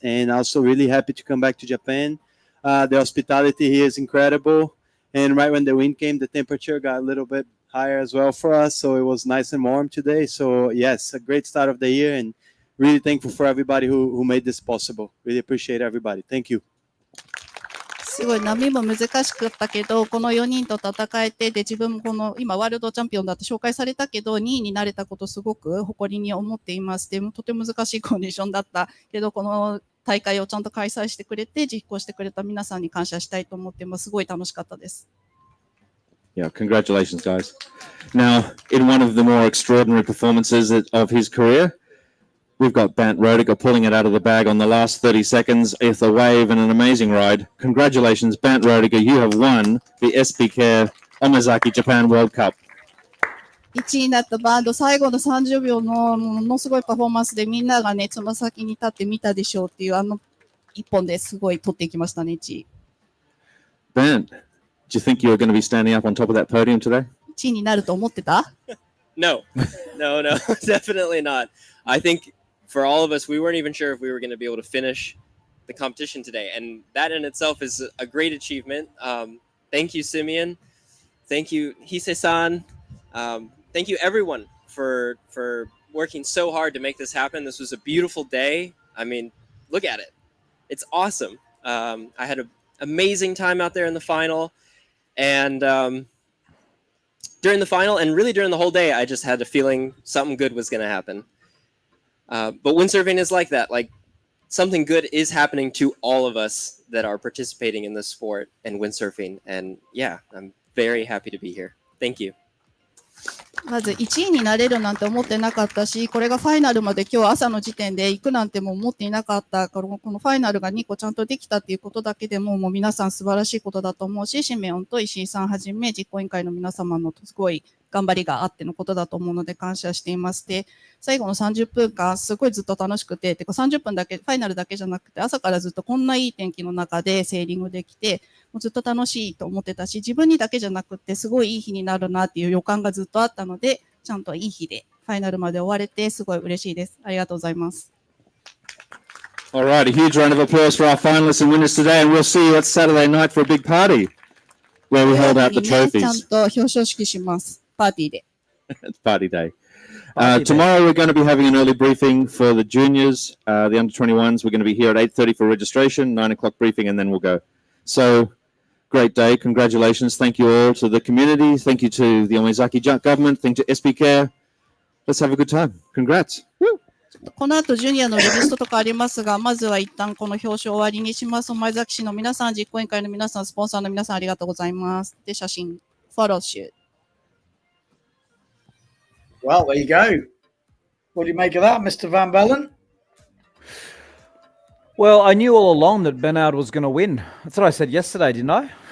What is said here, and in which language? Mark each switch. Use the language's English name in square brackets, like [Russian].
[English] And also really happy to come back to Japan. The hospitality here is incredible. And right when the wind came, the temperature got a little bit higher as well for us. So it was nice and warm today. So yes, a great start of the year, and really thankful for everybody who made this possible. Really appreciate everybody. Thank you. [Japanese] すごい波も難しかったけど、この4人と戦えて、で、自分もこの今ワールドチャンピオンだって紹介されたけど、2位になれたことすごく誇りに思っています。で、とても難しいコンディションだったけど、この大会をちゃんと開催してくれて、実行してくれた皆さんに感謝したいと思ってます。すごい楽しかったです。 [English] Yeah, congratulations, guys. Now, in one of the more extraordinary performances of his career, we've got Rodiger pulling it out of the bag on the last 30 seconds with a wave and an amazing ride. Congratulations, Rodiger. You have won the SB Care Omazaki Japan World Cup. [Japanese] 1位になったバンド、最後の30秒のものすごいパフォーマンスでみんながね、つま先に立って見たでしょうっていう一本ですごい取っていきましたね、1位。 [English] Ben, do you think you were going to be standing up on top of that podium today? [Japanese] 1位になると思ってた？ [English] No, definitely not. I think for all of us, we weren't even sure if we were going to be able to finish the competition today. And that in itself is a great achievement. Thank you, Simeon. Thank you, Hise-san. Thank you, everyone, for working so hard to make this happen. This was a beautiful day. I mean, look at it. It's awesome. I had an amazing time out there in the final. And during the final, and really during the whole day, I just had a feeling something good was going to happen. But windsurfing is like that. Like, something good is happening to all of us that are participating in this sport and windsurfing. And yeah, I'm very happy to be here. Thank you. [Japanese] まず1位になれるなんて思ってなかったし、これがファイナルまで今日朝の時点で行くなんても思っていなかったから、このファイナルが2個ちゃんとできたっていうことだけでも、もう皆さん素晴らしいことだと思うし、シメオンと石井さんはじめ実行委員会の皆様のすごい頑張りがあってのことだと思うので感謝しています。で、最後の30分間すごいずっと楽しくて、てか30分だけ、ファイナルだけじゃなくて朝からずっとこんないい天気の中でセーリングできて、もうずっと楽しいと思ってたし、自分にだけじゃなくてすごいいい日になるなっていう予感がずっとあったので、ちゃんといい日でファイナルまで終われてすごい嬉しいです。ありがとうございます。 [English] All right, a huge round of applause for our finalists and winners today, and we'll see you at Saturday night for a big party where we hold out the [Japanese] 土曜日にね、ちゃん [English] trophies. [Japanese] と表彰式します。パーティーで。 [English] It's party day. Party day. Tomorrow we're going to be having an early briefing for the juniors, the under-21s. We're going to be here at 8:30 for registration, 9 o'clock briefing, and then we'll go. So, great day. Congratulations. Thank you all to the community. Thank you to the Omizaki government. Thank you to SB Care. Let's have a good time. Congrats. Woo. [Japanese] この後ジュニアのリストとかありますが、まずは一旦この表彰を終わりにします。前崎市の皆さん、実行委員会の皆さん、スポンサーの皆さん、ありがとうございます。で、写真、フォローシュー。 [English] Well, there you go. What do you make of that, Mr. Van Bellen? Well, I knew all along that Bernard was going to win. That's what I said yesterday, didn't I?